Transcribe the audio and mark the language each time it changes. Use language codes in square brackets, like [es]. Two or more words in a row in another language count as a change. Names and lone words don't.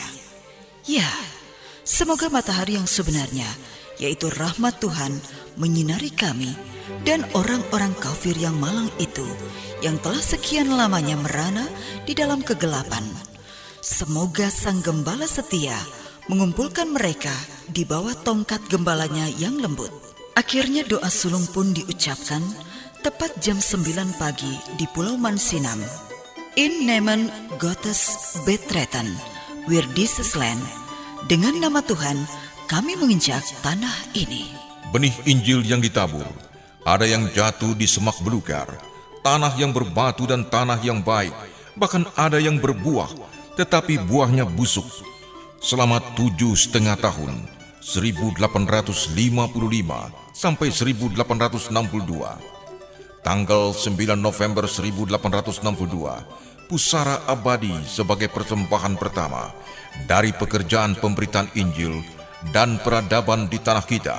[id] Ya, semoga matahari yang sebenarnya, yaitu rahmat Tuhan, menyinari kami dan orang-orang kafir yang malang itu, yang telah sekian lamanya merana di dalam kegelapan. Semoga Sang Gembala setia mengumpulkan mereka di bawah tongkat gembalanya yang lembut. Akhirnya doa sulung pun diucapkan tepat jam 9 pagi di Pulau Mansinam. [de] In Namen Gottes betreten, wir dieses Land. [id] Dengan nama Tuhan, kami menginjak tanah ini. Benih Injil yang ditabur, ada yang jatuh di semak belukar, tanah yang berbatu dan tanah yang baik, bahkan ada yang berbuah, tetapi buahnya busuk. Selama 7,5 tahun, 1855 sampai 1862, tanggal 9 November 1862, pusara abadi sebagai persembahan pertama dari pekerjaan pemberitaan Injil dan peradaban di tanah kita.